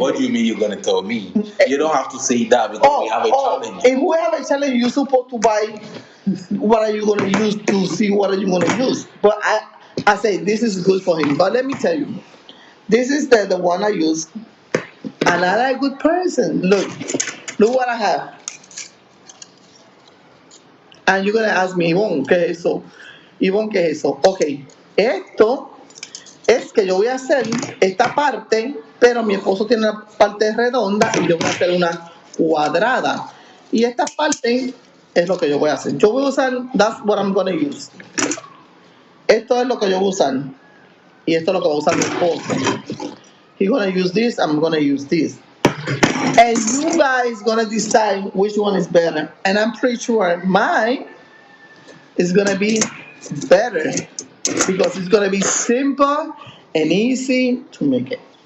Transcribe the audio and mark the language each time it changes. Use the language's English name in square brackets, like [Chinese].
[English] What do you mean you're gonna tell me? You don't have to say that because we have a challenge. If we have a challenge, you're supposed to buy. What are you gonna use to see what are you gonna use? But I say this is good for him. But let me tell you, this is the one I use, and I'm a good person. Look what I have. And you're gonna ask me, Yvonne, [Spanish] ¿qué es eso? Yvonne, ¿qué es eso? Okay, esto es que yo voy a hacer esta parte, pero mi esposo tiene una parte redonda y yo voy a hacer una cuadrada. Y esta parte es lo que yo voy a hacer. Yo voy a usar, [English] that's what I'm going to use. [Spanish] Esto es lo que yo voy a usar. Y esto es lo que va a usar mi esposo. [English] He's going to use this, I'm going to use this. And you guys going to decide which one is better. And I'm pretty sure mine is going to be better. Because it's going to be simple and easy to make it.